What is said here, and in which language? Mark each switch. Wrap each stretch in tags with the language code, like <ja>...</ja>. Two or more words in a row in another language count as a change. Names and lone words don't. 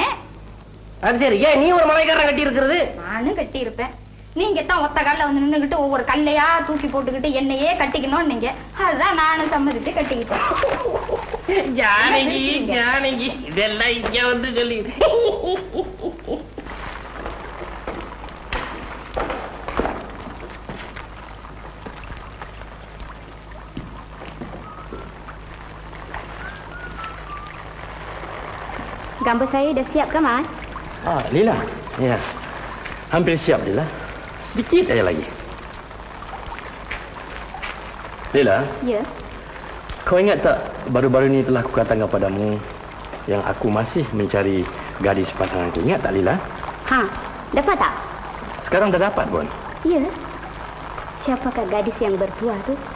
<ta>அது சரி, ஏன் நீ ஒரு மலைக்காரன் கட்டி இருக்கிறது? நானும் கட்டி இருப்பேன். நீங்க தான் ஒத்த கால்ல நின்னுகிட்டு ஒவ்வொரு கல்லையா தூக்கி போட்டுக்கிட்டு என்னையே கட்டிக்கணும் நீங்க. அதுதான் நானும் சம்மதித்து கட்டிக்கிட்டேன். ஜானகி, ஜானகி, இதெல்லாம் இங்க சொல்லி.</ta> <ms>Gambar saya dah siap ke, Mas? Lila. Ya. Hampir siap, Lila. Sedikit aja lagi. Lila. Ya. Kau ingat tak baru-baru ni telah aku katakan padamu yang aku masih mencari gadis pasanganku. Ingat tak, Lila? Dapat tak? Sekarang dah dapat, Bon. Ya. Siapakah gadis yang bertuah tu?</ms>